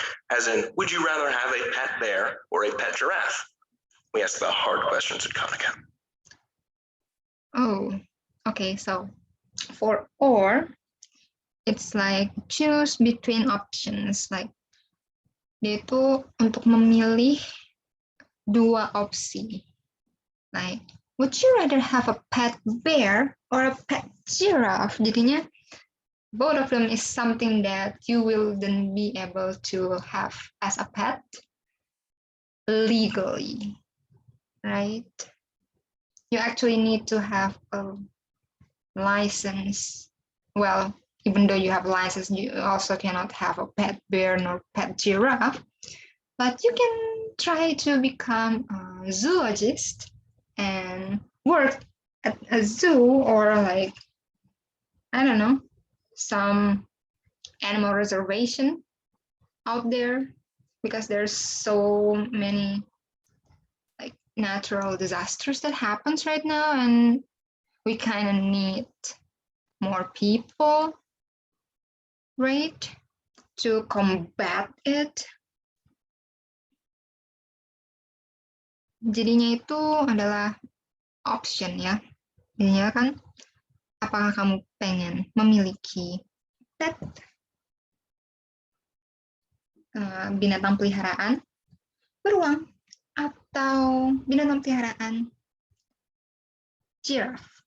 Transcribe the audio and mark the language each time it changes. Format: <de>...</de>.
<en>As in, would you rather have a pet bear or a pet giraffe? We ask the hard questions at Khan Academy. Oh, okay. So for or, it's like choose between options.</en> <id>Like dia itu untuk memilih dua opsi.</id> <en>Like, would you rather have a pet bear or a pet giraffe?</en> <id>Jadinya</id> <en>both of them is something that you will then be able to have as a pet legally, right? You actually need to have a license. Well, even though you have a license, you also cannot have a pet bear nor pet giraffe, but you can try to become a zoologist and work at a zoo or like, I don't know, some animal reservation out there, because there's so many like natural disasters that happens right now, and we kind of need more people, right, to combat it.</en> <id>Jadinya itu adalah option ya. Jadinya kan, apakah kamu pengen memiliki pet binatang peliharaan beruang atau binatang peliharaan giraffe.</id>